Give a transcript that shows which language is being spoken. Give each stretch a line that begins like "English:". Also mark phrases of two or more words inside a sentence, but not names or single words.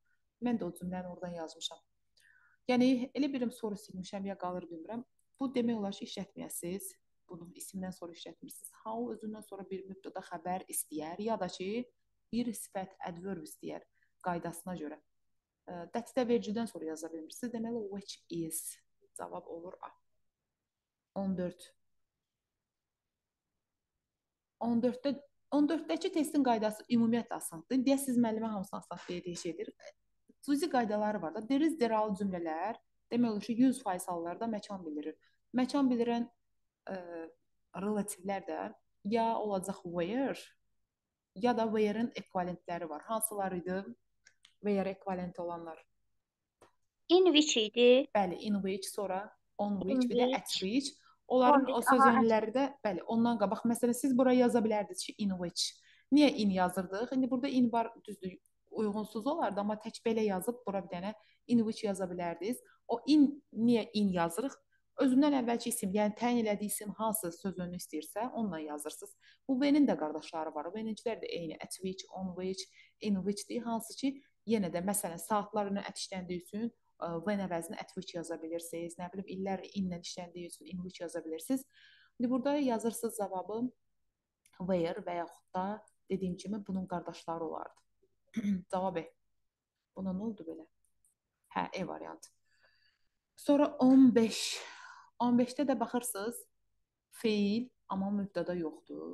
Azerbaijani: Mən də o cümləni oradan yazmışam. Yəni, elə birim soru silmişəm, ya qalır bilmirəm. Bu demək olar ki, işlətməyəsiniz. Bunu isimdən sonra işlətmirsiniz. How özündən sonra bir mübtəda xəbər istəyər ya da ki, bir sifət adverb istəyər qaydasına görə. That-də vericidən sonra yaza bilmirsiniz. Deməli,
English: which is
Azerbaijani: cavab olur A. 14. 14-dəki testin qaydası ümumiyyətlə asandır. Deyəsiniz müəllimə hamısını asan dediyi şeydir. Cüzi qaydaları var da. There is, there are cümlələr demək olur ki, 100% hallarda məkan bildirir. Məkan bildirən relativlər də ya olacaq where ya da where-in ekvivalentləri var. Hansılar idi? Where ekvivalenti olanlar.
English: In which idi?
Azerbaijani: Bəli,
English: in which, sonra on which, In
Azerbaijani: bir də
English: at which. which. On
Azerbaijani: Onların
English: which.
Azerbaijani: o söz Aha, önləri də, bəli, ondan qabaq. Məsələn, siz buraya yaza bilərdiniz ki,
English: in which.
Azerbaijani: Niyə in yazırdıq? İndi burada in var, düzdür, uyğunsuz olardı, amma tək belə yazıb bura bir dənə
English: in which
Azerbaijani: yaza bilərdiniz. O in, niyə in yazırıq? Özündən əvvəlki isim, yəni təyin elədiyi isim hansı söz önünü istəyirsə, onunla yazırsınız. Bu when-in də qardaşları var. When-incilər də eyni.
English: At which, on which, in which-dir.
Azerbaijani: Hansı ki, yenə də məsələn, saatlarını at işləndiyi üçün when əvəzinə
English: at which
Azerbaijani: yaza bilirsiniz. Nə bilim, illər in-lə işləndiyi üçün
English: in which
Azerbaijani: yaza bilirsiniz. İndi burada yazırsınız cavabı where və yaxud da dediyim kimi bunun qardaşları olardı. Cavab E. Buna nə oldu belə? Hə, E variantı. Sonra 15. 15-də də baxırsınız, feil, amma mübtəda yoxdur.